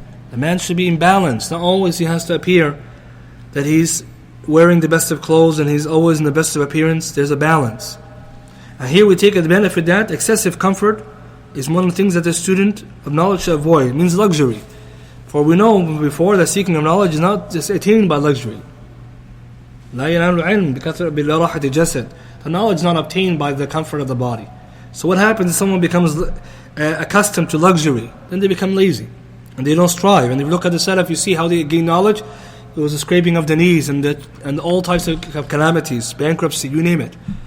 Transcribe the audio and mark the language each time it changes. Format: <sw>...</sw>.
<en>The man should be in balance. Not always he has to appear that he's wearing the best of clothes and he's always in the best of appearance. There's a balance. And here we take the benefit that excessive comfort is one of the things that the student of knowledge should avoid. It means luxury. For we know before that seeking of knowledge is not just attained by luxury.</en> <ar>لا ينال العلم براحة الجسد.</ar> <en>The knowledge is not obtained by the comfort of the body. So what happens if someone becomes accustomed to luxury? Then they become lazy and they don't strive. And if you look at the Salaf, you see how they gain knowledge. It was a scraping of the knees and all types of calamities, bankruptcy, you name it.</en>